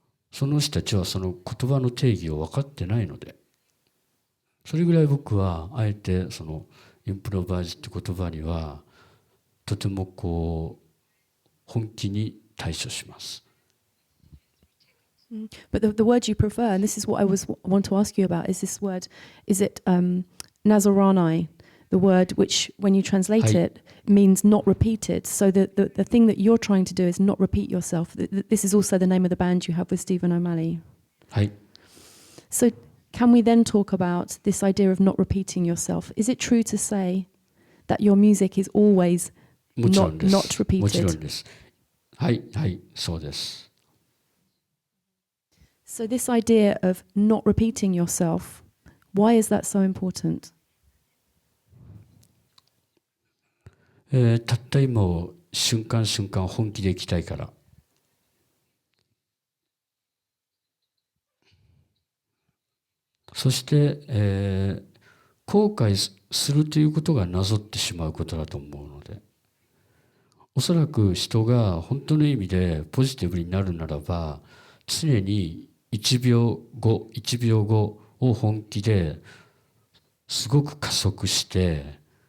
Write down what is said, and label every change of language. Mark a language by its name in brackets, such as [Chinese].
[Japanese] その人たちはその言葉の定義を分かってないので、それぐらい僕はあえてそのインプロバイズって言葉にはとても本気に対処します。 [English] But the word you prefer, and this is what I want to ask you about, is this word, is it Nazarani, the word which, when you translate it, means not repeated. So the thing that you're trying to do is not repeat yourself. This is also the name of the band you have with Stephen O'Malley. [Japanese] はい。 [English] So can we then talk about this idea of not repeating yourself? Is it true to say that your music is always [Japanese] もちろんです。 [English] not repeated? [Japanese] もちろんです。はい、はい、そうです。 [English] So this idea of not repeating yourself, why is that so important? [Japanese] たった今を瞬間瞬間本気で生きたいから。そして、後悔するということがなぞってしまうことだと思うので、おそらく人が本当の意味でポジティブになるならば、常に1秒後を本気ですごく加速して